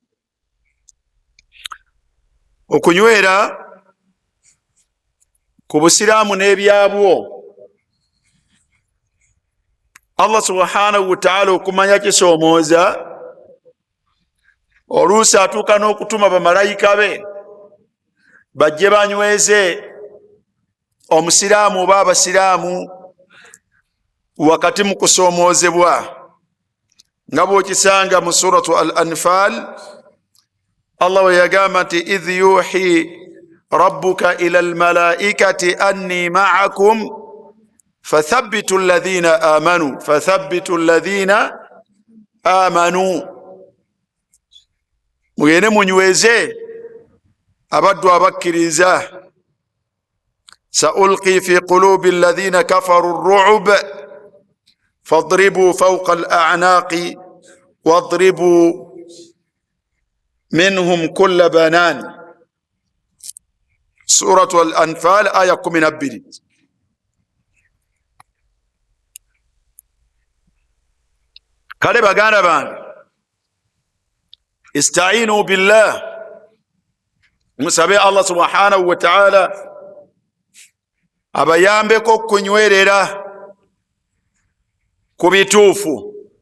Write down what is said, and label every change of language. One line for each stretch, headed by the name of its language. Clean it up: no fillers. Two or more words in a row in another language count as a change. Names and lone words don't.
Ganda: Okunywera ku busiraamu n'ebyabwo
Arabic: الله سبحانه وتعالى
Ganda: okumanya kisoomooza oluusi atuuka n'okutuma bamalayika be bajje banyweze omusiraamu oba abasiraamu wakati mu kusoomoozebwa nga bw'okisanga mu
Arabic: سورة الأنفال.
Ganda: Allah we yagamba nti
Arabic: إذ يوحي ربك إلى الملائكة أني معكم فثبتوا الذين آمنوا.
Ganda: mugende munyweze abaddu abakkiriza.
Arabic: سألقي في قلوب الذين كفروا الرعب فاضربوا فوق الأعناق واضربوا منهم كل بنان. سورة الأنفال آية 12.
Ganda: kale baganda bange,
Arabic: استعينوا بالله,
Ganda: musabe
Arabic: الله سبحانه وتعالى
Ganda: abayambeko kunywerera ku bituufu.